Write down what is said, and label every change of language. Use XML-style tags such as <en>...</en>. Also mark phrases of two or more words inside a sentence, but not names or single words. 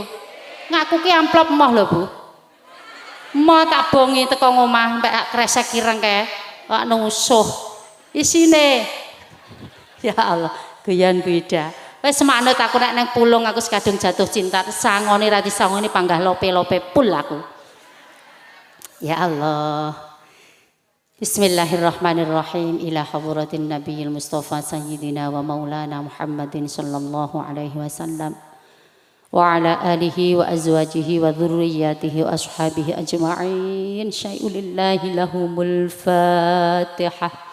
<jv>Ngaku ki amplop moh lho Bu. Mau tak bongi teko ngomah mbek kresek ireng kae. Wak nusuh. Isine.</jv> <ar>يا الله,</ar> <jv>guyon Bu Ida. Wis semakno aku nek nang pulung aku sekadung jatuh cinta. Sangone ra disangoni panggah lope-lope pul aku.</jv> <ar>يا الله. بسم الله الرحمن الرحيم. إلى حضرة النبي المصطفى سيدنا ومولانا محمد صلى الله عليه وسلم. وعلى آله وأزواجه وذرياته وأصحابه أجمعين. شيء لله لهم الفاتحة.</ar>